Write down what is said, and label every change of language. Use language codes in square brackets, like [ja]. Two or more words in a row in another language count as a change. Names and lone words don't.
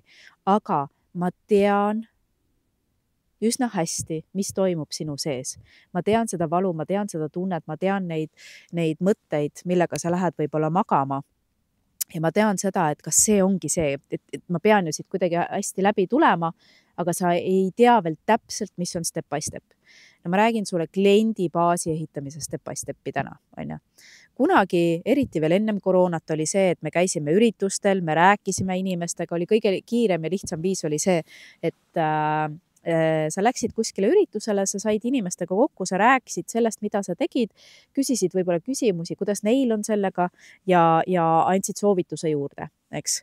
[et] Aga ma tean üsna hästi, mis toimub sinu sees. Ma tean seda valu, ma tean seda tunnet, ma tean neid mõtteid, millega sa lähed võib-olla magama. Ja ma tean seda, et kas see ongi see, et ma pean ju siit kuidagi hästi läbi tulema, aga sa ei tea veel täpselt, mis on [en] step by step. [et] Ja ma räägin sulle kliendi baasi ehitamise [en] step by stepi [et] täna, on ju. Kunagi, eriti veel ennem koroonat oli see, et me käisime üritustel, me rääkisime inimestega, oli kõige kiirem ja lihtsam viis oli see, et sa läksid kuskile üritusele, sa said inimestega kokku, sa rääkisid sellest, mida sa tegid, küsisid võib-olla küsimusi, kuidas neil on sellega ja andsid soovituse juurde, eks.